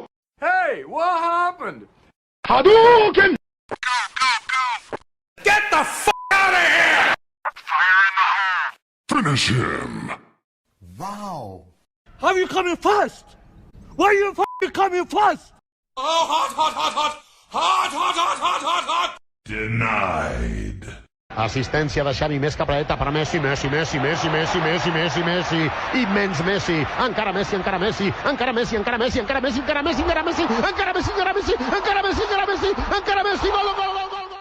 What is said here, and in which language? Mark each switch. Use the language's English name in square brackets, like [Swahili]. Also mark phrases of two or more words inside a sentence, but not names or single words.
[English] Hey, what happened? Hadouken! Get the f out of here! Fire in the hole! Finish him! Wow. How are you coming first? Why are you f***ing coming first? Oh, hot, hot, hot, hot! Hot, hot, hot, hot, hot, hot! Denied. [Catalan] Assistència de Xavi, més capradeta per Messi, Messi, Messi, Messi, Messi, Messi, Messi, Messi, immens Messi, encara Messi, encara Messi, encara Messi, encara Messi, encara Messi, encara Messi, encara Messi, encara Messi, encara Messi, encara Messi, encara Messi, encara Messi, gol, gol, gol, gol!